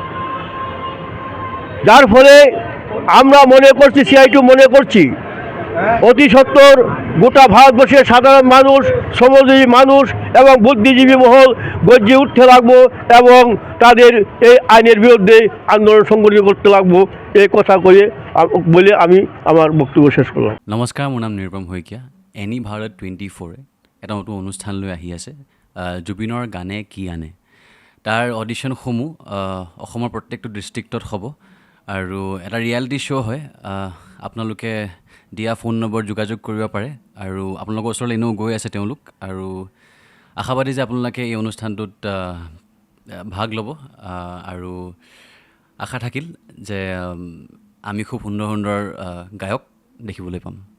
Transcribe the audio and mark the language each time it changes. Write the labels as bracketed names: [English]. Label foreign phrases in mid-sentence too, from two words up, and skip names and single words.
[Bangla] যার ফলে আমরা মনে করছি, সিআইটিউ মনে করছি, অতি সত্বর গোটা ভারতবর্ষের সাধারণ মানুষ, শ্রমজীবী মানুষ এবং বুদ্ধিজীবী মহল গর্জে উঠতে লাগবো এবং তাদের এই আইনের বিরুদ্ধে আন্দোলন সংগঠিত করতে লাগবো। এই কথা বলে আমি আমার বক্তব্য শেষ করলাম। [Assamese] নমস্কাৰ, মোৰ নাম নিৰুপম শইকীয়া। এনি ভাৰত 24 এটা নতুন অনুষ্ঠান লৈ আহি আছে, জুবিনৰ গানে কি আনে। তাৰ অডিশ্যনসমূহ অসমৰ প্ৰত্যেকটো ডিষ্ট্ৰিক্টত হ'ব আৰু এটা [English] reality show' [Assamese] হয়। আপোনালোকে দিয়া ফোন নম্বৰ যোগাযোগ কৰিব পাৰে আৰু আপোনালোকৰ ওচৰলৈ এনেও গৈ আছে তেওঁলোক, আৰু আশাবাদী যে আপোনালোকে এই অনুষ্ঠানটোত ভাগ ল'ব, আৰু আশা থাকিল যে আমি খুব সুন্দৰ সুন্দৰ গায়ক দেখিবলৈ পাম।